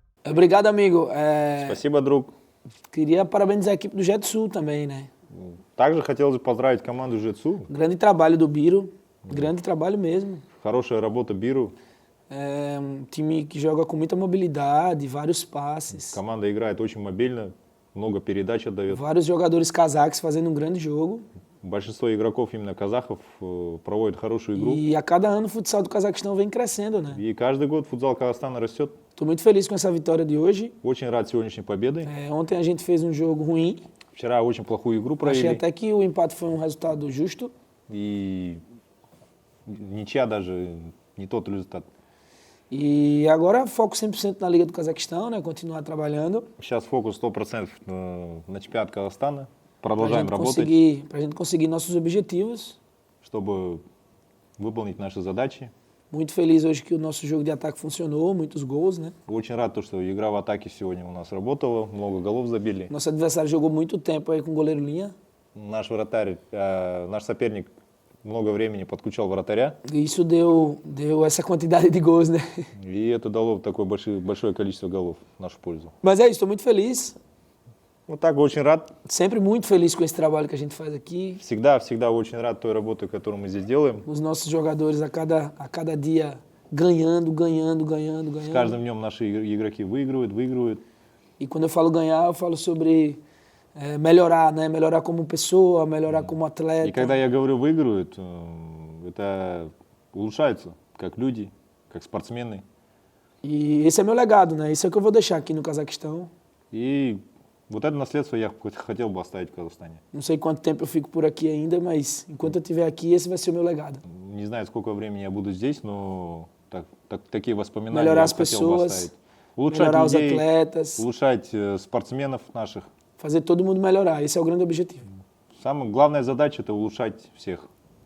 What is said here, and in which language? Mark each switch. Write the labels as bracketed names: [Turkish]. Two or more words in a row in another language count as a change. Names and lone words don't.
[Portuguese] Obrigado, amigo. [Russian] Спасибо, друг. [Portuguese] Queria parabenizar a equipe do Jetsul também, né? [Russian] Также хотелось бы поздравить команду Жетсу. [Portuguese] Grande trabalho do Biro, grande trabalho mesmo. [Russian] Хорошая работа Биру. [Portuguese] É um time que joga com muita mobilidade, vários passes, [Russian] Команда играет очень мобильно, много передач отдает. [Portuguese] vários jogadores cazaques fazendo um grande jogo. [Russian] Большинство игроков, именно казахов, проводят хорошую игру. [Portuguese] E a cada ano o futsal do Cazaquistão vem crescendo, né? [Russian] И каждый год футзал Казахстана растет. [Portuguese] Estou muito feliz com essa vitória de hoje. [Russian] Очень рад сегодняшней победой. [Portuguese] Ontem a gente fez um jogo ruim. [Russian] Вчера очень плохую игру [Portuguese] Achei [Russian] провели. [Portuguese] até que o empate foi um resultado justo. [Russian] И ничья даже не тот результат. [Portuguese] E agora foco 100% na Liga do Cazaquistão, né? Continuar trabalhando. [Russian] Сейчас фокус 100% на чемпионат Казахстана. [Portuguese] Para [Russian] Продолжаем работать, [Portuguese] a gente conseguir nossos objetivos. [Russian] чтобы выполнить наши задачи. [Portuguese] Muito feliz hoje que o nosso jogo de ataque funcionou, muitos gols, né? [Russian] Очень рад, что игра в атаке сегодня у нас работала, много голов забили. [Portuguese] Nosso adversário jogou muito tempo aí com o goleiro Linha. [Russian] Наш вратарь, наш соперник много времени подключал вратаря, [Portuguese] E isso deu essa quantidade de gols, né? [Russian] и это дало такое большое количество голов в нашу пользу. [Portuguese] Mas é isso, estou muito feliz. [Russian] Вот так, очень рад. [Portuguese] Sempre muito feliz com esse trabalho que a gente faz aqui. [Russian] Всегда очень рад той работе, которую мы здесь делаем. [Portuguese] Os nossos jogadores a cada dia ganhando. [Russian] С каждым днем наши игроки выигрывают. [Portuguese] E quando eu falo ganhar, eu falo sobre melhorar, né? Melhorar como pessoa, melhorar como [Russian] И [Portuguese] atleta. [Russian] когда я говорю выигрывают, это улучшаются как люди, как спортсмены. [Portuguese] E esse é meu legado, né? Isso é o que eu vou deixar aqui no Cazaquistão. [Russian] И вот это наследство я хотел бы оставить в Казахстане. [Portuguese] Não sei quanto tempo eu fico por aqui ainda, mas enquanto eu estiver aqui, esse vai ser o meu legado. [Russian] Не знаю, сколько времени я буду здесь, но такие воспоминания [Portuguese] Melhorar [Russian] я [Portuguese] as [Russian] хотел бы [Portuguese] pessoas, [Russian] оставить. Улучшать [Portuguese] melhorar os [Russian] людей, [Portuguese] atletas, [Russian] улучшать спортсменов наших. [Portuguese] fazer todo mundo melhorar. Esse é o grande objetivo. [Russian] Самая главная задача – это улучшать всех.